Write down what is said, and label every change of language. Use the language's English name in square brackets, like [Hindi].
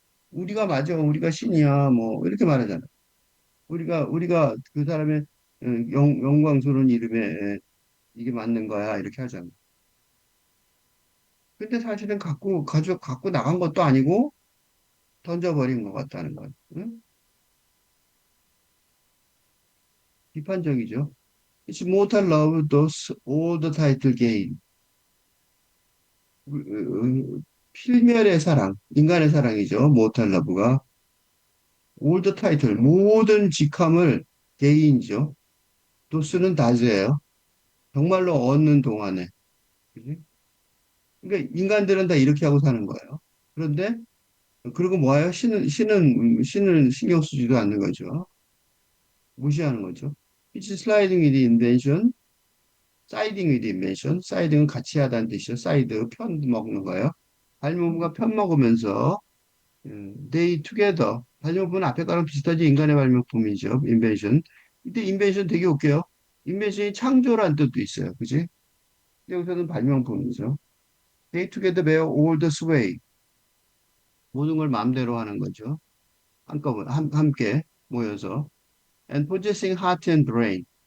[Korean] 우리가 맞아, 우리가 신이야 뭐 이렇게 말하잖아. 우리가 그 사람의 영광스러운 이름에 이게 맞는 거야 이렇게 하잖아. 근데 사실은 갖고 나간 것도 아니고 던져버린 것 같다는 거야. 응? 비판적이죠. [English] It's mortal love does all the title gain. [Korean] 필멸의 사랑, 인간의 사랑이죠. [English] mortal love가 all the title, [Korean] 모든 직함을 [English] gain이죠. [Korean] 도스는 다즈예요. 정말로 얻는 동안에. 그지? 그러니까 인간들은 다 이렇게 하고 사는 거예요. 그런데 그리고 뭐예요? 신은 신경 쓰지도 않는 거죠. 무시하는 거죠. [English] It's sliding with invention, siding with invention. [Korean] 사이딩은 같이 하다는 뜻이죠. 사이드, 편 먹는 거예요. 발명부가 편 먹으면서 [English] they together. [Korean] 발명품은 앞에 거랑 비슷하지 인간의 발명품이죠. invention. 이때 invention 되게 웃겨요. invention이 창조란 뜻도 있어요. 그지? 여기서는 발명품이죠. [English] They together bear all the sway. [Korean] 모든 걸 마음대로 하는 거죠. 한꺼번에 함께 모여서 [English] and possessing heart and brain.